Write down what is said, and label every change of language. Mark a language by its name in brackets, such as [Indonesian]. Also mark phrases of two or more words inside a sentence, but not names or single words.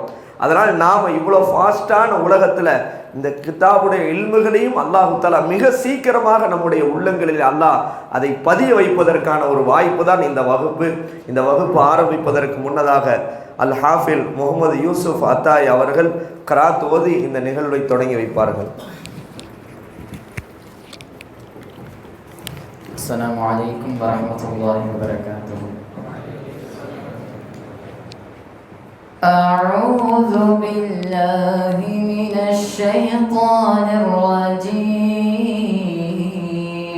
[Tamil] அதனால் நாம் இவ்வளோ ஃபாஸ்டான உலகத்தில் இந்த கிதாபுடைய இல்முகளையும் [Arabic] الله تعالى [Tamil] மிக சீக்கிரமாக நம்முடைய உள்ளங்களில் அல்லாஹ் அதை பதிய வைப்பதற்கான ஒரு வாய்ப்பு தான் இந்த வகுப்பு. இந்த வகுப்பு ஆரம்பிப்பதற்கு முன்னதாக அல் ஹாஃபில் முகமது யூசுப் அத்தாய் அவர்கள் கராத் ஓதி இந்த நிகழ்வை தொடங்கி வைப்பார்கள். [Arabic] السلام عليكم ورحمة الله وبركاته. أعوذ بالله من الشيطان الرجيم.